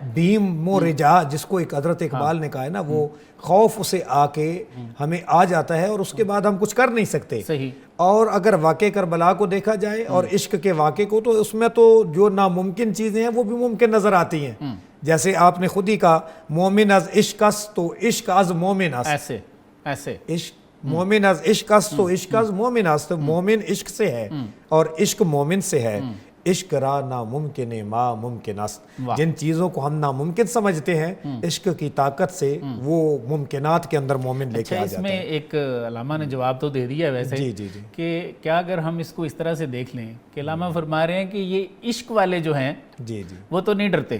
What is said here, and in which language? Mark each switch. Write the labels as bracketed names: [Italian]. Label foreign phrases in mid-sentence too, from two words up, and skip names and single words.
[Urdu] بھیم و رجا جس کو ایک حضرت اقبال نے کہا ہے نا، وہ خوف اسے آ کے ہمیں آ جاتا ہے اور اس کے بعد ہم کچھ کر نہیں سکتے۔ صحیح۔ اور اگر واقع کربلا کو دیکھا جائے اور عشق کے واقعے کو، تو اس میں تو جو ناممکن چیزیں ہیں وہ بھی ممکن نظر آتی ہیں، جیسے آپ نے خود ہی کہا [Persian] مومن از عشق است تو عشق از مومن است، [Urdu] ایسے [Persian] عشق مومن از عشق است تو عشق از مومن است، [Urdu] مومن عشق سے ہے اور عشق مومن سے ہے، [Persian] عشق را ناممکن ما ممکن است۔ [Urdu] جن چیزوں کو ہم ناممکن سمجھتے ہیں، عشق کی طاقت سے وہ ممکنات کے اندر مومن لے کے آ اس جاتا میں ہے۔ ایک علامہ نے جواب تو دے دیا ویسے جی جی جی، کہ کیا اگر ہم اس کو اس طرح سے دیکھ لیں کہ علامہ فرما رہے ہیں کہ یہ عشق والے جو ہیں جی جی، وہ تو نہیں ڈرتے،